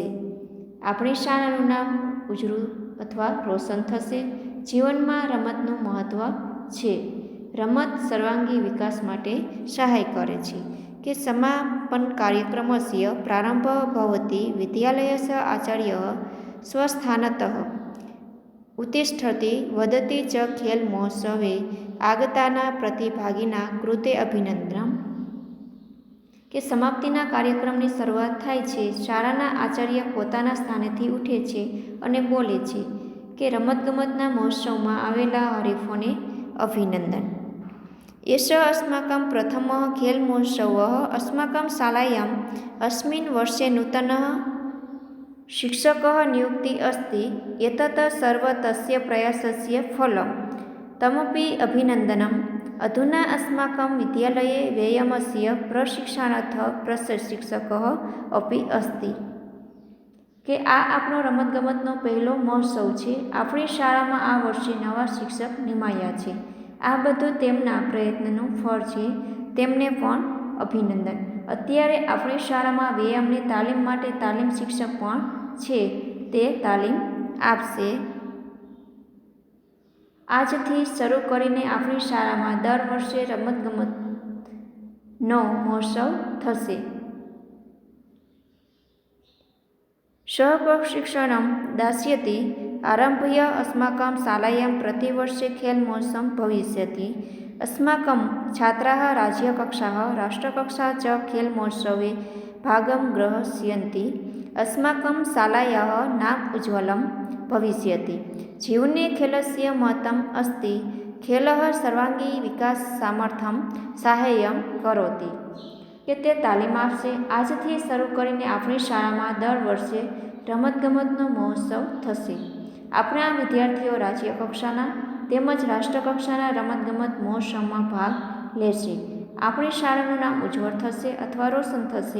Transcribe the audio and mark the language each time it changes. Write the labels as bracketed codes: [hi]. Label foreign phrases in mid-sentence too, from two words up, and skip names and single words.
[gu] આપણી શાળાનું નામ ઉજળું અથવા રોશન થશે. જીવનમાં રમતનું મહત્ત્વ છે. રમત સર્વાંગી વિકાસ માટે સહાય કરે છે. [sa] કે સમાપન કાર્યક્રમસ્ય પ્રારંભ ભવતિ વિદ્યાલયસ્ય આચાર્યः સ્वस्थानतः उत्तिष्ठति वदति च खेल महोत्सवे આગતાના પ્રતિભાગીના કૃતે અભિનંદનમ. [gu] કે સમાપ્તિના કાર્યક્રમની શરૂઆત થાય છે. શાળાના આચાર્ય પોતાના સ્થાનેથી ઉઠે છે અને બોલે છે કે રમતગમતના મહોત્સવમાં આવેલા હરીફોને અભિનંદન. [sa] एष अस्माकं प्रथमः खेलमहोत्सवः अस्माकं शालायाम् अस्मिन् वर्षे नूतनः शिक्षकः नियुक्तिः अस्ति. एतत् सर्वं तस्य प्रयासस्य फलं. तमपि अभिनन्दनम्. अधुना अस्माकं विद्यालये व्यायामस्य प्रशिक्षणार्थं प्रशिक्षकः अपि अस्ति. [gu] કે આ આપણો રમતગમતનો પહેલો મહોત્સવ છે. આપણી શાળામાં આ વર્ષે નવા શિક્ષક નિમાયા છે. આ બધું તેમના પ્રયત્નનું ફળ છે. તેમને પણ અભિનંદન. અત્યારે આપણી શાળામાં વ્યાયામની તાલીમ માટે તાલીમ શિક્ષક પણ છે. તે તાલીમ આપશે. આજથી શરૂ કરીને આપણી શાળામાં દર વર્ષે રમતગમતનો મહોત્સવ થશે. [sa] સહપ્રशिक्षणं दास्यति. आरभ्य अस्माकं शालायां प्रतिवर्षे खेलमहोत्सवः भविष्यति. अस्माकं छात्राः राज्यकक्षाः राष्ट्रकक्षाः च खेलमहोत्सवे भागं ग्रहीष्यन्ति. अस्माकं शालायाः नाम उज्ज्वलं भविष्यति. जीवने खेलस्य महत्त्वम् अस्ति. खेलः सर्वाङ्गी विकाससामर्थ्यं साहाय्यं करोति. [gu] કે તે તાલીમ આપશે. આજથી શરૂ કરીને આપણી શાળામાં દર વર્ષે રમતગમતનો મહોત્સવ થશે. આપણા વિદ્યાર્થીઓ રાજ્ય કક્ષાના તેમજ રાષ્ટ્રકક્ષાના રમતગમત મહોત્સવમાં ભાગ લેશે. આપણી શાળાનું નામ ઉજ્જવળ થશે અથવા રોશન થશે.